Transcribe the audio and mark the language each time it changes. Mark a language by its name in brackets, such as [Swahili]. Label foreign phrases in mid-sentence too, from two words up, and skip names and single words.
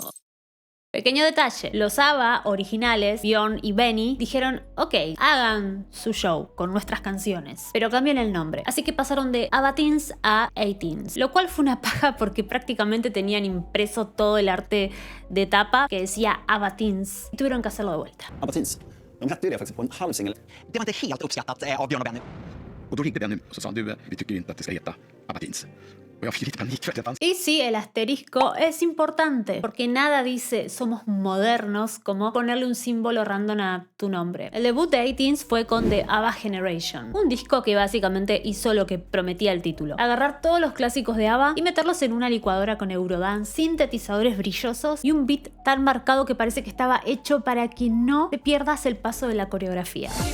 [Spanish] Pequeño detalle, los ABBA originales, Björn y Benny, dijeron, ok, hagan su show con nuestras canciones, pero cambien el nombre. Así que pasaron de ABBA Teens a 18s, lo cual fue una paja porque prácticamente tenían impreso todo el arte de tapa que decía ABBA Teens y tuvieron que hacerlo de vuelta. [Swedish] ABBA Teens, de hette ju det faktiskt på en halv singel. Det var inte helt uppskattat av Björn och Benny. Och då ringde Benny och så sa du, vi tycker inte att det ska heta ABBA Teens. [Spanish] Y sí, el asterisco es importante, porque nada dice somos modernos como ponerle un símbolo random a tu nombre. El debut de 18s fue con The ABBA Generation, un disco que básicamente hizo lo que prometía el título: agarrar todos los clásicos de ABBA y meterlos en una licuadora con Eurodance, sintetizadores brillosos y un beat tan marcado que parece que estaba hecho para que no te pierdas el paso de la coreografía.